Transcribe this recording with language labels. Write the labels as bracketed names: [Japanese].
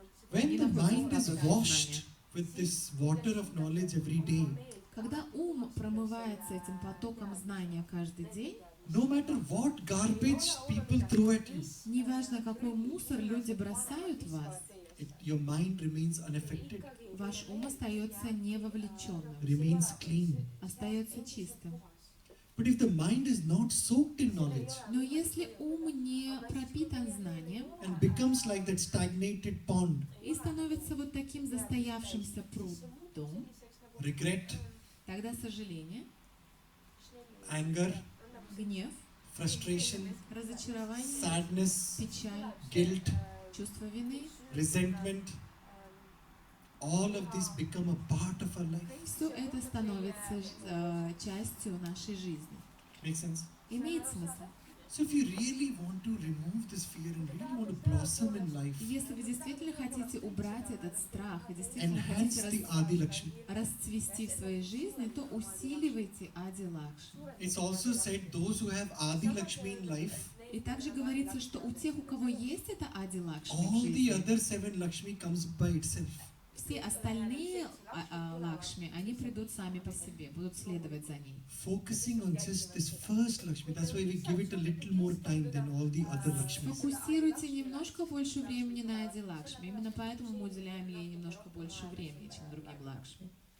[English] When the mind is washed with this water of knowledge every day, [Russian] Когда ум промывается этим потоком знания каждый день, [English] no matter what garbage people throw at you, [Russian] неважно, какой мусор люди бросают в вас, [English] your mind remains unaffected, [Russian] ваш ум остается невовлеченным, [English] remains clean. [Russian] остается чистым. [English] But if the mind is not soaked in knowledge [Russian] Но если ум не пропитан знанием [English] and becomes like that stagnated pond, [Russian] и становится вот таким застоявшимся прудом, [English] regret, [Russian] тогда сожаление, [English] anger, [Russian] гнев, [English] frustration, [Russian] разочарование, [English] sadness, [Russian] печаль, [English] guilt, [Russian] чувство вины, [English] resentment, all of this become a part of our life. [Russian] все это становится частью нашей жизни. [English] Make sense? [Russian] Имеет смысл? [English] So if you really want to remove this fear and really want to blossom in life, [Russian] Если вы действительно хотите убрать этот страх и действительно [English] enhance [Russian] хотите [English] the Adi Lakshmi. [Russian] расцвести в своей жизни, то усиливайте Ади Лакшми. [English] It's also said those who have Adi Lakshmi in life, [Russian] И также говорится, что у тех, у кого есть это Ади Лакшми в [English] all the [Russian] жизни, [English] other 7 Lakshmi comes by itself. [Russian] все остальные Лакшми, они придут сами по себе, будут следовать за ней. [English] Focusing on just this first Lakshmi, that's why we give it a little more time than all the other Lakshmis. [Russian] Фокусируйте немножко больше времени на Ади Лакшми. Именно поэтому мы уделяем ей немножко больше времени, чем другим Лакшми.